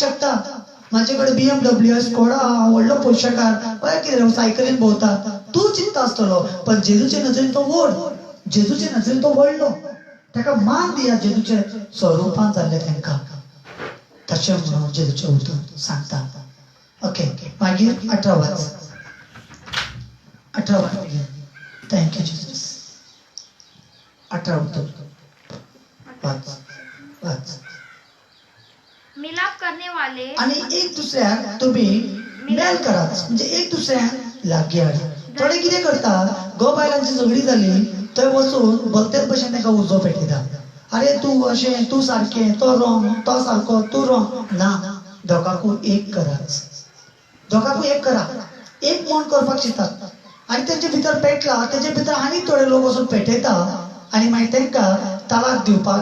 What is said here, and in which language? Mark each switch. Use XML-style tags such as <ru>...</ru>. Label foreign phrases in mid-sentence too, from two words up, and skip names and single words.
<kok>शकता म्हाजे कडेन BMW स्कोडा व्हडलो पयशेकार पळय कितें सायकलीन भोंवता तूं चिंता आसतलो पण जेजूचे नजरेन तो व्हड जेजूचे नजरेन तो व्हडलो ताका मान दिया जेजूचे स्वरुपान जाल्ले तांकां तशें म्हणून जेजूचे उतर सांगता ओके मागीर 18 वाच थँक्यू जेजूस 18 उतर वाच</kok> <hi>मिलाप करने वाले</hi> <kok>आणि एक दुसऱ्याक तुम्ही मेल कराच म्हणजे एक दुसऱ्याक लागीं हाडा थोडे कितें करता गो बायलांची झगडी जाली थंय वचून भलतेच भशेन तांकां उजो पेटयता अरे तूं अशें तूं सारकें तो रॉंग तो सारको तूं रॉंग ना दोगांकूय एक कराच दोगांकूय एक करा एक म्हण करपाक चिंतात आनी तेंचे भितर पेटला तेजे भितर आनी थोडे लोक वचून पेटयता आनी मागीर तांकां तालाक दिवपाक</kok>